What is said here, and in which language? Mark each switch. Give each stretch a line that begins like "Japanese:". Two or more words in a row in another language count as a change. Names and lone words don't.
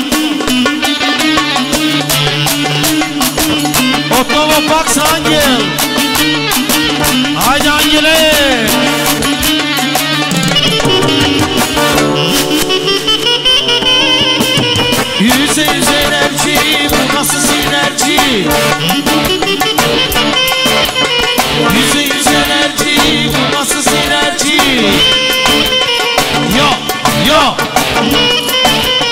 Bulgarian: Отново пак с Ангел. Айде, Ангеле!
Turkish: Yüze enerji, bu nasıl sinerji? Yüze enerji, bu nasıl sinerji? Yo, yo,